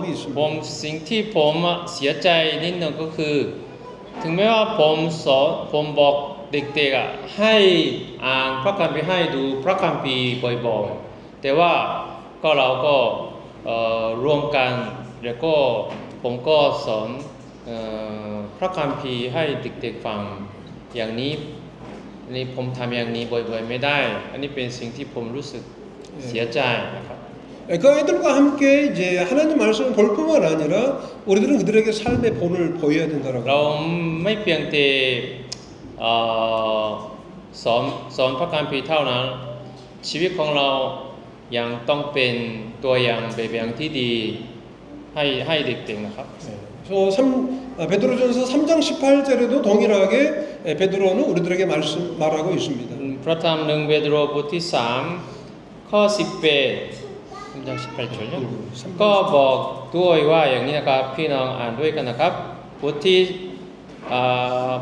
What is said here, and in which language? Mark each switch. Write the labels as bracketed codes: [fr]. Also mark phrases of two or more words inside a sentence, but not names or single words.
[th] ผม [ko] 있습니다. [th] สิ่งที่ผมเสียใจนิดหนึ่งก็คือ ถึงแม้ว่าผมบอกเด็กๆให้อ่านพระคัมภีร์ให้ดูพระคัมภีร์บ่อยๆแต่ว่าเราก็ร่วมกันแล้วก็ผมก็สอนพระคัมภีร์ให้เด็กๆฟังอย่างนี้นี่ผมทำอย่างนี้บ่อยๆไม่ได้ อันนี้เป็นสิ่งที่ผมรู้สึกเสียใจนะครับ [ko] 그 아이들과 함께 이제 하나님 말씀을 볼 뿐만 아니라 우리들은 그들에게 삶의 본을 보여야 된다라고. [th] เราไม่เพียงแต่สอนพระคัมภีร์เท่านั้นชีวิตของเรายังต้องเป็นตัวอย่างแบบอย่างที่ดีให้เด็กๆนะครับ [ko] 그래서 베드로전서 3장 18절에도 동일하게 베드로는 우리들에게 말하고 있습니다. [th] พระธรรมหนึ่งเปโตรบทที่3ข้อ 18จุดก็บอกด้วยว่าอย่างนี้นะครับพี่น้องอ่านด้วยกันนะครับบทที่บ